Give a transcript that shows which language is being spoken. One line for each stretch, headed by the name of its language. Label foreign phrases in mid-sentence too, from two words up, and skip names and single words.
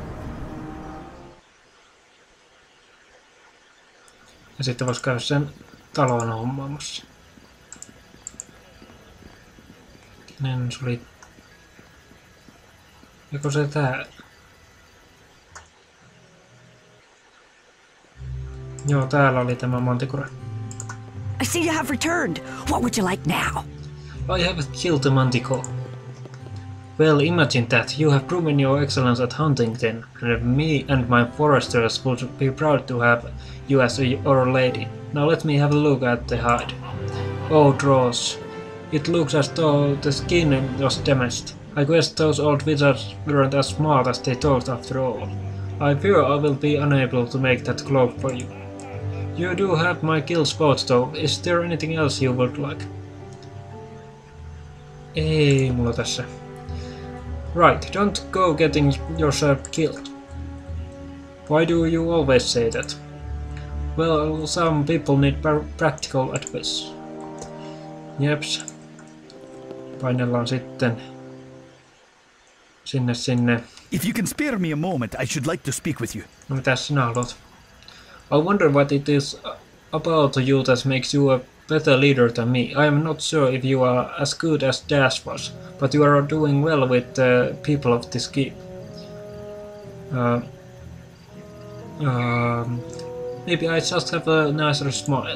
Finnish: Ja sitten voisi käydä sen talon hommaamassa. Kenen se oli? Joko se tää? Joo, täällä oli tämä manticore.
English: I see you have returned. What would you like now? I have killed a manticore. Well, imagine that. You have proven your excellence at hunting then, and me and my foresters would be proud to have you as our lady. Now let me have a look at the hide. Oh, draws. It looks as though the skin was damaged. I guess those old wizards weren't as smart as they thought after all. I fear I will be unable to make that cloak for you. You do have my kill spot though. Is there anything else you would like?
Finnish: Ei mulla tässä.
English: Right, don't go getting yourself killed. Why do you always say that? Well, some people need practical advice.
Finnish: Jeps. Painellaan sitten sinne.
English: If you can spare me a moment, I should like to speak with you.
Finnish: No mitäs sinä haluat?
English: I wonder what it is about you that makes you a better leader than me. I am not sure if you are as good as Dash was, but you are doing well with the people of this keep. Maybe I just have a nicer smile.